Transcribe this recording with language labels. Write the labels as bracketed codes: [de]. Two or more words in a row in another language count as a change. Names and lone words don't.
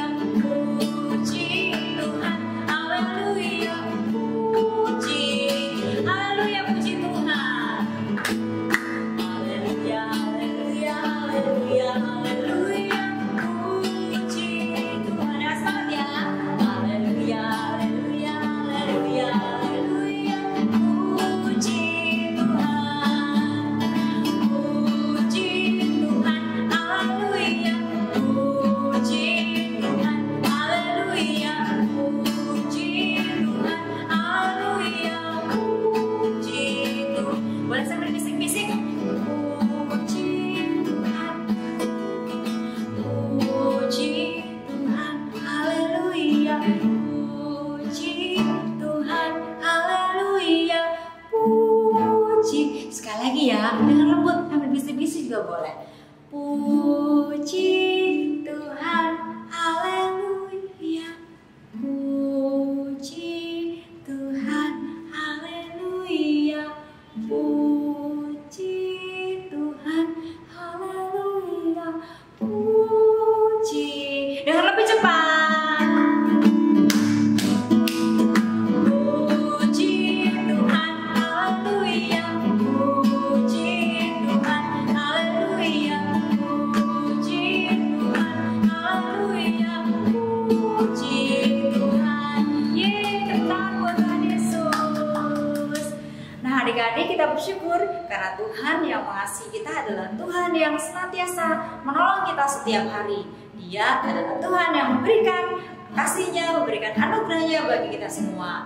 [id] Puji Tuhan. Haleluya. Puji. Haleluya, puji Tuhan. Haleluya, haleluya, haleluya, haleluya. Puji Tuhan. Ya, semangat ya. Haleluya, haleluya, haleluya, haleluya. Puji Tuhan. Puji Tuhan. Haleluya. Puji Tuhan. Haleluya. Puji Tuhan. Haleluya. Puji Tuhan. Boleh sambil bisik-bisik. Puji Tuhan. Puji Tuhan. Haleluya. Puji Tuhan. Haleluya. Puji. Sekali lagi ya, dengan lembut, sambil bisik-bisik juga boleh. Puji Tuhan. Haleluya. Puji Tuhan. Haleluya. Puji Tuhan. Haleluya. Puji. Dengan lebih cepat. Puji Tuhan. Haleluya. Puji Tuhan. Haleluya. Puji Tuhan. Haleluya. Puji Tuhan. Yeay, tepuk tangan buat Tuhan Yesus. Nah, adik-adik, kita bersyukur karena Tuhan yang mengasihi kita adalah Tuhan yang senantiasa menolong kita setiap hari. Dia adalah Tuhan yang memberikan kasih-Nya, memberikan anugerah-Nya bagi kita semua.